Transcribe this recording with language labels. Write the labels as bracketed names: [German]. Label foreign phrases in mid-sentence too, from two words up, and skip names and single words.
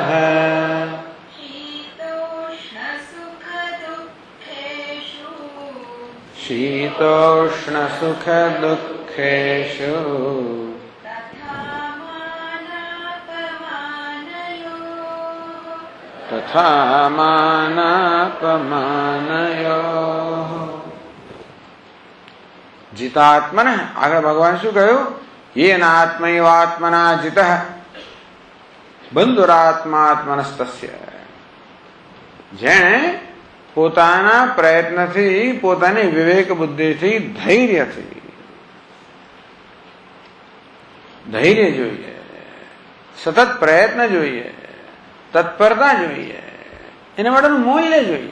[Sanskrit] शीतोष्ण सुख दुःखेषु तथा मानापमानयोः. [Gujarati] જીતાત્મન, આગળ ભગવાન શું કહ્યું? [Sanskrit] येन आत्मैवात्मना जितः बंधुरात्मात्मनस्तस्य. [Gujarati] જેણે પોતાના પ્રયત્નથી, પોતાની વિવેક બુદ્ધિથી, ધૈર્ય જોઈએ, સતત પ્રયત્ન જોઈએ, તત્પરતા જોઈએ, એના માટેનું મૂલ્ય જોઈએ.